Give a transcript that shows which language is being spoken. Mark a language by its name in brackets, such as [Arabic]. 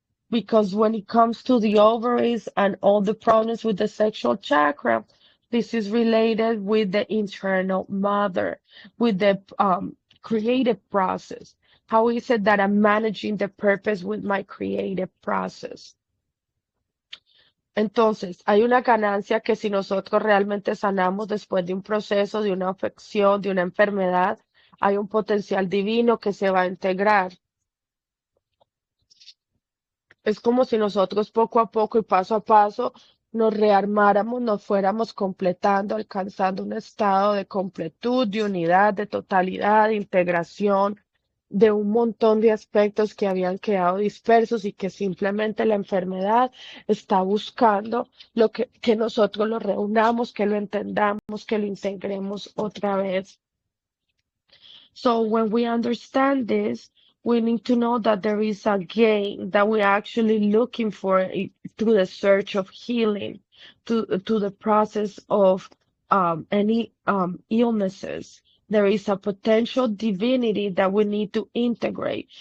[English] Because when it comes to the ovaries and all the problems with the sexual chakra, this is related with the internal mother, with the creative process. How is it that I'm managing the purpose with my creative process? [Spanish] Entonces, hay una ganancia que si nosotros realmente sanamos después de un proceso, de una afección, de una enfermedad, hay un potencial divino que se va a integrar. Es como si nosotros poco a poco y paso a paso nos rearmáramos, nos fuéramos completando, alcanzando un estado de completud, de unidad, de totalidad, de integración, de un montón de aspectos que habían quedado dispersos y que simplemente la enfermedad está buscando que nosotros lo reunamos, que lo entendamos, que lo integremos otra vez. [English] So when we understand this, we need to know that there is a gain that we're actually looking for through the search of healing, to the process of any illnesses. There is a potential divinity that we need to integrate.